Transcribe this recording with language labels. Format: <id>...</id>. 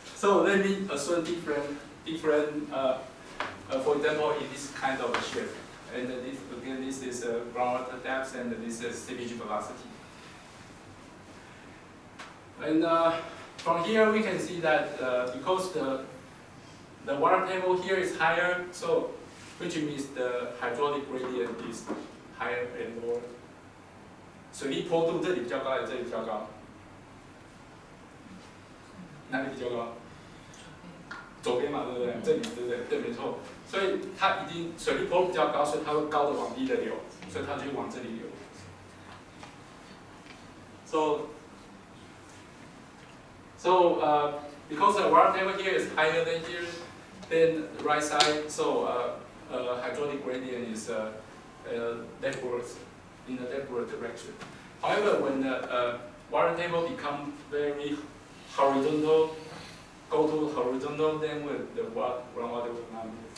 <en>So let me assume different. For example, in this kind of shape, and this is groundwater depth, and this is seepage velocity. And from here we can see that because the water table here is higher, so which means the hydraulic gradient is higher and lower.</en> <zh>水力坡度这里比较高，还是这里比较高？哪里比较高？左边嘛，对不对？这里对不对？对，没错。所以它一定水力坡度比较高，所以它会高的往低的流，所以它就往这里流。</zh> <en>So because the water table here is higher than here, then the right side, so hydraulic gradient is leftwards, in the leftward direction. However, when the water table become very horizontal, go to horizontal, then the groundwater will not move.</en>